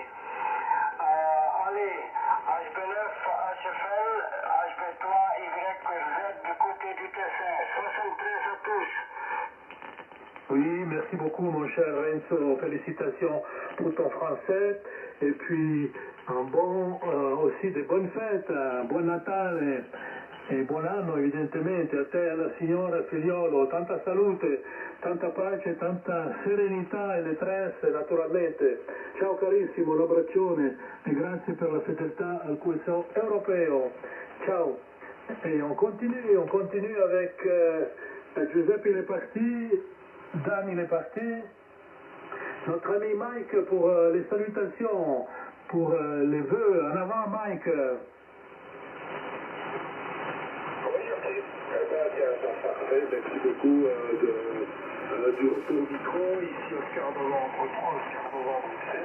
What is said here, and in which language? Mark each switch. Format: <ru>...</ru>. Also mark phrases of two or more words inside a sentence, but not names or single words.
<fr>Allez, HB9, HFL, HB3, YZ du côté du Tessin. 73 à tous. Oui, merci beaucoup mon cher Renzo, félicitations pour ton français et puis aussi des bonnes fêtes,</fr> <it>un buon Natale e buon anno evidentemente a te e alla signora figliolo, tanta salute, tanta pace, tanta serenità e letteresse naturalmente. Ciao carissimo, un abbraccione e grazie per la fedeltà al QSO europeo. Ciao.</it> <fr>Et on continue avec Giuseppe il est parti, Dan il est parti, notre ami Mike pour les salutations, pour les vœux. En avant Mike. Parfait, merci beaucoup du retour au micro, ici Oscar Novembre 3, Oscar Novembre 7.</fr>